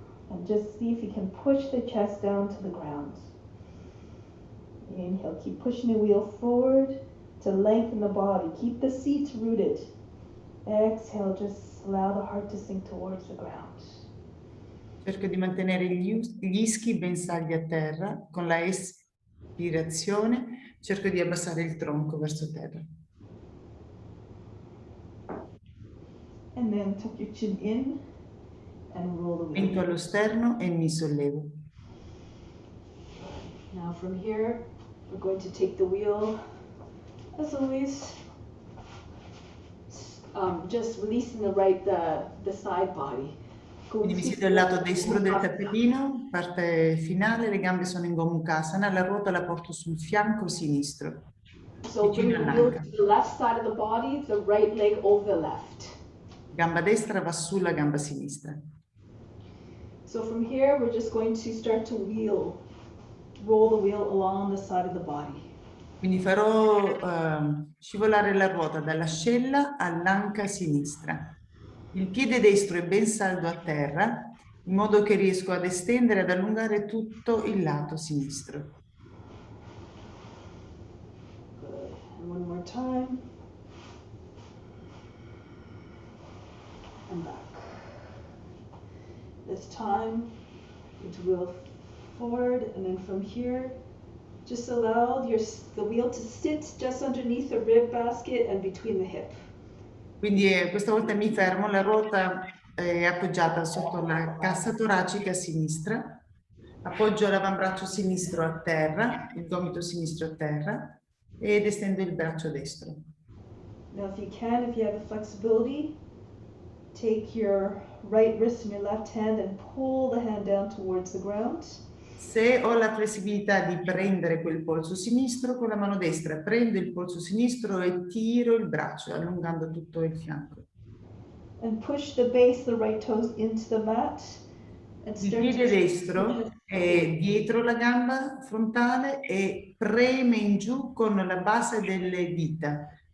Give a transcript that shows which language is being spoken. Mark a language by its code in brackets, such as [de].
[en] And just see if you can push the chest down to the ground. Inhale, keep pushing the wheel forward to lengthen the body. Keep the seat rooted. Exhale, just allow the heart to sink towards the ground. [it] Cerco di mantenere gli ischi ben saldi a terra. Con la espirazione cerco di abbassare il tronco verso terra. [en] And then tuck your chin in and roll the wheel. [it] Mento allo sterno e mi sollevo. [en] Now from here, we're going to take the wheel, as always, just releasing the side body. [it] Quindi mi siedo al lato destro del tappetino, parte finale, le gambe sono in Gomukhasana, la ruota la porto sul fianco sinistro. [en] So bring the wheel to the left side of the body, the right leg over the left. [it] Gamba destra va sulla gamba sinistra. [en] So from here, we're just going to start to roll the wheel along the side of the body. [it] Quindi farò scivolare la ruota dall'ascella all'anca sinistra. Il piede destro è ben saldo a terra, in modo che riesco ad estendere e ad allungare tutto il lato sinistro. [en] Good. And one more time. And back. This time, to wheel forward, and then from here, just allow the wheel to sit just underneath the rib basket and between the hip. [it] Quindi questa volta mi fermo, la ruota è appoggiata sotto la cassa toracica a sinistra, appoggio l'avambraccio sinistro a terra, il gomito sinistro a terra ed estendo il braccio destro. [en] Now if you have the flexibility, take your right wrist in your left hand and pull the hand down towards the ground. [it] Se ho la flessibilità di prendere quel polso sinistro, con la mano destra prendo il polso sinistro e tiro il braccio, allungando tutto il fianco. [en] And push the base of the right toes into the mat. And [it] Il piede destro è dietro la gamba frontale e preme in giù con la base delle dita.